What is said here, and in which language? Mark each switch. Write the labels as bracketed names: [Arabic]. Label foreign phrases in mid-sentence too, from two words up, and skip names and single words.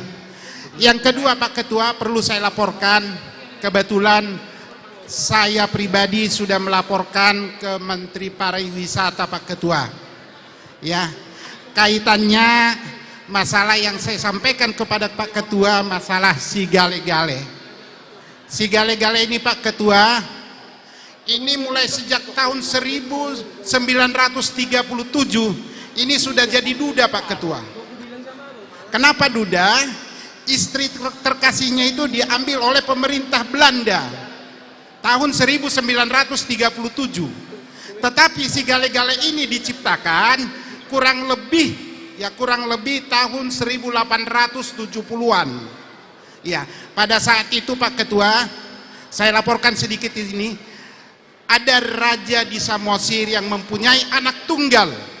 [Indonesian] Yang kedua Pak Ketua, perlu saya laporkan, kebetulan saya pribadi sudah melaporkan ke Menteri Pariwisata Pak Ketua. Ya, kaitannya masalah yang saya sampaikan kepada Pak Ketua, masalah si gale-gale. Si gale-gale ini Pak Ketua, ini mulai sejak tahun 1937 ini sudah jadi duda Pak Ketua. Kenapa duda? Istri terkasihnya itu diambil oleh pemerintah Belanda tahun 1937. Tetapi si gale-gale ini diciptakan kurang lebih tahun 1870-an. Ya, pada saat itu Pak Ketua, saya laporkan sedikit di sini. Ada raja di Samosir yang mempunyai anak tunggal.